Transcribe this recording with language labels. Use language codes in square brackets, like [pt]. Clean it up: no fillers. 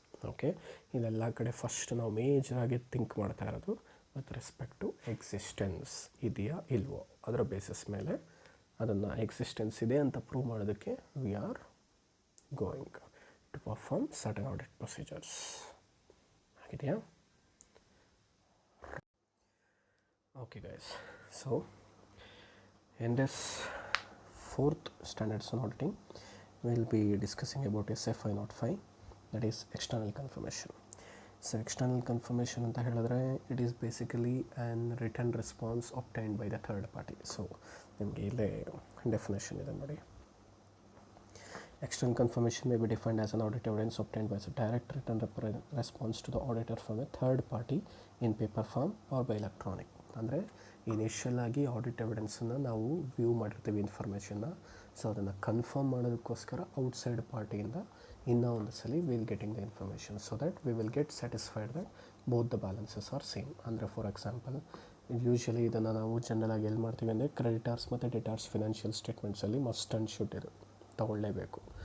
[kn] Okay, ಇದೆಲ್ಲ ಕಡೆ first ನಾವು ಮೇಜರಾಗಿ ಥಿಂಕ್ ಮಾಡ್ತಾ ಇರೋದು ವಿತ್ ರೆಸ್ಪೆಕ್ಟ್ ಟು ಎಕ್ಸಿಸ್ಟೆನ್ಸ್ ಇದೆಯಾ ಇಲ್ವೋ, ಅದರ ಬೇಸಿಸ್ ಮೇಲೆ ಅದನ್ನು ಎಕ್ಸಿಸ್ಟೆನ್ಸ್ ಇದೆ ಅಂತ ಪ್ರೂವ್ ಮಾಡೋದಕ್ಕೆ [en] We are going to perform certain audit procedures. [kn] ಆಗಿದೆಯಾ? [en] Okay guys, so in this 4th standards on auditing we will be discussing about SA 505, that is external confirmation. So external confirmation [kn] ಅಂತ ಹೇಳಿದ್ರೆ [en] it is basically an written response obtained by the third party. So [kn] ನಿಮಗೆ ಇಲ್ಲೇ definition ಇದೆ ನೋಡಿ. [en] External confirmation may be defined as an audit evidence obtained by a direct written response to the auditor from a third party in paper form or by electronic. [kn] ಅಂದರೆ initial ಆಗಿ audit ಎವಿಡೆನ್ಸನ್ನು ನಾವು view ಮಾಡಿರ್ತೀವಿ ಇನ್ಫಾರ್ಮೇಷನ್ನ. [en] so [kn] ಅದನ್ನು confirm ಮಾಡೋದಕ್ಕೋಸ್ಕರ outside ಪಾರ್ಟಿಯಿಂದ ಇನ್ನೂ ಒಂದು ಸಲ [en] Will getting the information so that we will get satisfied that both the balances are same. [kn] ಅಂದರೆ ಫಾರ್ ಎಕ್ಸಾಂಪಲ್ ಯೂಶ್ವಲಿ ಇದನ್ನು ನಾವು ಜನರಲಾಗಿ ಎಲ್ಲಿ ಮಾಡ್ತೀವಿ ಅಂದರೆ ಕ್ರೆಡಿಟಾರ್ಸ್ ಮತ್ತು ಡೆಟಾರ್ಸ್ ಫಿನಾನ್ಷಿಯಲ್ ಸ್ಟೇಟ್ಮೆಂಟ್ಸಲ್ಲಿ ಮಸ್ಟ್ ಆ್ಯಂಡ್ ಶುಡ್ ಇದು ತೊಗೊಳ್ಳೇಬೇಕು.